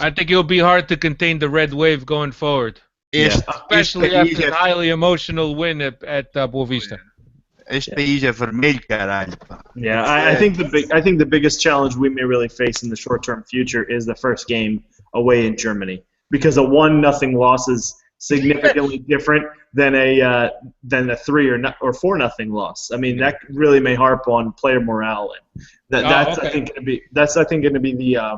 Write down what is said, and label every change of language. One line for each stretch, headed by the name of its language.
English: I think it'll be hard to contain the red wave going forward, especially after a highly emotional win at Boavista.
Portuguese: Este país é vermelho, caralho.
English: Yeah, I think the biggest challenge we may really face in the short-term future is the first game away in Germany, because a 1-0 loss is significantly different than a 3 or 4-0 loss. I mean, that really may harp on player morale, and that's I think going to be the.